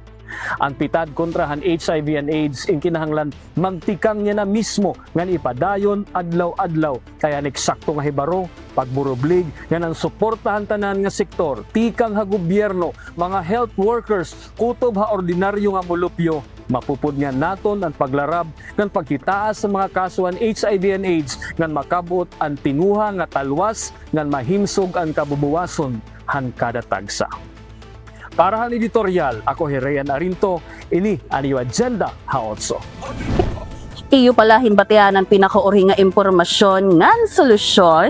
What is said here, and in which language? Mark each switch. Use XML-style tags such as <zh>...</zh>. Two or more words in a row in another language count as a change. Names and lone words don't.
<war>Ang pitad kontrahan</war> <en>HIV and AIDS</en> <war>in kinahanglan magtikang niya na mismo nga ipadayon adlaw-adlaw kaya eksakto nga hibaro pagburublig nga nang suportahan tanan nga sektor tikang ha gobyerno mga</war> <en>health workers</en> <war>kutob ha ordinaryo nga mulupyo mapupud nga naton ang paglarab ng pagkitaas sa mga kasuhan</war> <en>HIV and AIDS</en> <war>ngan makabot ang tinuha nga talwas ngan mahimsog ang kabubuwason han kada tagsa. Para han editorial, ako Herayan Arinto, ini ang iyong agenda ha-8. Iyo pala himbatian ang pinakauri nga impormasyon ngan solusyon.</war>